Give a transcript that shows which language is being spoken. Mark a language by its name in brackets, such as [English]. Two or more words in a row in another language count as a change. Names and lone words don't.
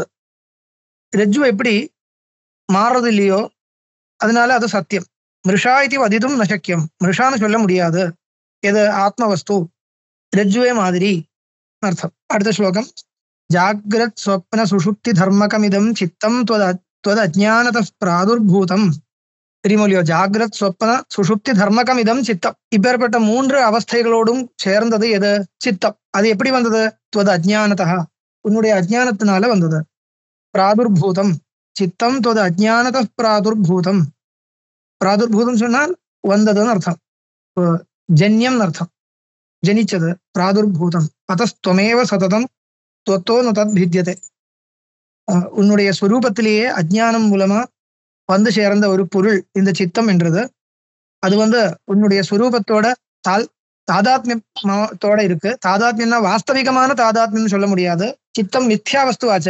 [Tamil] ரஜ்ஜு எப்படி மாறுறது இல்லையோ அதனால அது சத்தியம். மிருஷா இது அதிதும் நசக்கியம், மிருஷான்னு சொல்ல முடியாது. எது ஆத்ம வஸ்து ரஜ்ஜுவே மாதிரி அர்த்தம். அடுத்த ஸ்லோகம். [Sanskrit] जाग्रत् स्वप्न सुषुप्ति धर्मकमिदं चित्तम् त्वद अज्ञानतः प्रादुर्भूतम. [Tamil] தெரியுமோ? [Sanskrit] जाग्रत् स्वप्न सुषुप्ति धर्मकम् इदं चित्तम्. [Tamil] இப்பேற்பட்ட 3 அவஸ்தைகளோடும் சேர்ந்தது எது? சித்தம். அது எப்படி வந்தது? [Sanskrit] त्वद अज्ञानतः, [Tamil] உன்னுடைய அஜ்ஞானத்தினால வந்தது. [Sanskrit] प्रादुर्भूतम् चित्तम् त्वद अज्ञानतः प्रादुर्भूतम्. [Tamil] பிராதுர்பூதம் சொன்னால் வந்ததுன்னு அர்த்தம், ஜன்யம் அர்த்தம், ஜனிச்சது. [Sanskrit] प्रादुर्भूतम् अतस्त्वमेव सततम् त्वत्तो न तद्भिद्यते. [Tamil] உன்னுடைய ஸ்வரூபத்திலேயே அஜ்ஞானம் மூலமா வந்து சேர்ந்த ஒரு பொருள் இந்த சித்தம் என்றது. அது உன்னுடைய ஸ்வரூபத்தோட தாதாத்மியத்தோட இருக்கு. தாதாத்மியம்னா வாஸ்தவிகமான தாதாத்மியம் சொல்ல முடியாது. சித்தம் மித்யா வஸ்துவாச்சே.